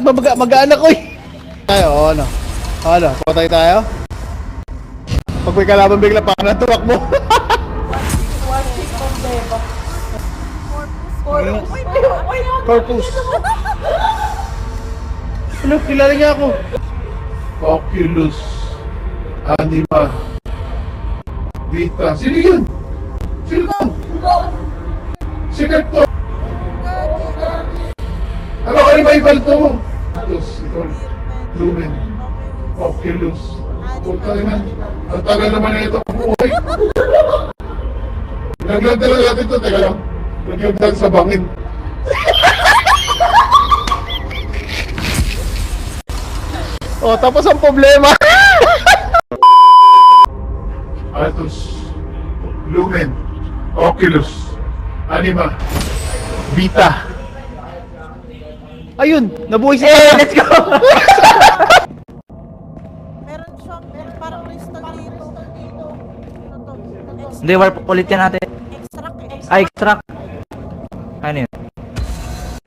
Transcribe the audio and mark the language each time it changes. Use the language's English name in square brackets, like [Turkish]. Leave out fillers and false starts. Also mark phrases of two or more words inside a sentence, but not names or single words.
[Filipino] Mag-aanak ko eh. Tayo, ano? Patay tayo? Pag may kalaban bigla, parang natuwak mo. Corpus. Ano, kilala niya ako. [Latin] Oculus. Anima. [Filipino] Vita. Sino yun? Sikat to. Ano ka ba ibalto mo? Ito. [Latin] Lumen. Oculus. [Filipino] Puta naman. Ang tagal naman na ito buhay. Naglag talaga natin ito. Teka lang. Naglag sa bangin. Oh, tapos ang problema. Atos. [Latin] Lumen. Oculus. Anima. [Filipino] Vita. Ayun, nabuhay si [English] Let's go! [Filipino] Meron siyang parang crystal dito. Ano to? Hindi, warp ulit yan natin. Extract eh. Ay, extract. Ano yun? Parang